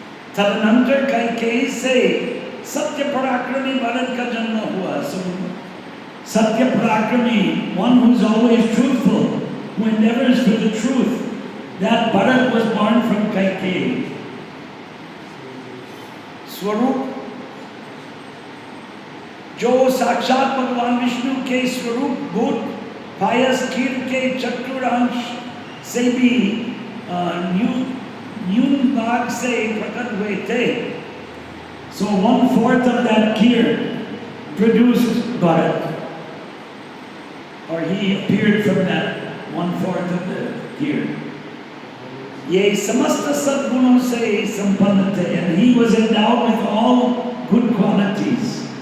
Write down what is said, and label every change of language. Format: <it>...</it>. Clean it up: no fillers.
<hi>तदनंतर कैकेयी से सत्य पराक्रमी भरत का जन्म हुआ.</hi> <en>So</en> <hi>सत्य पराक्रमी,</hi> <en>one who is always truthful, who endeavors for the truth, that Bharat was born from Kaikeyi.</en> <hi>स्वरूप जो साक्षात भगवान विष्णु के स्वरूप भूत पायस खीर के चतुरांश से भी न्यून भाग से प्रकट हुए थे.</hi> <en>So 1/4 of that kheer produced Bharat, or he appeared from that 1/4 of the kheer.</en> <hi>ये समस्त सद्गुणों से संपन्न थे,</hi> <en>and he was endowed with all good qualities.</en>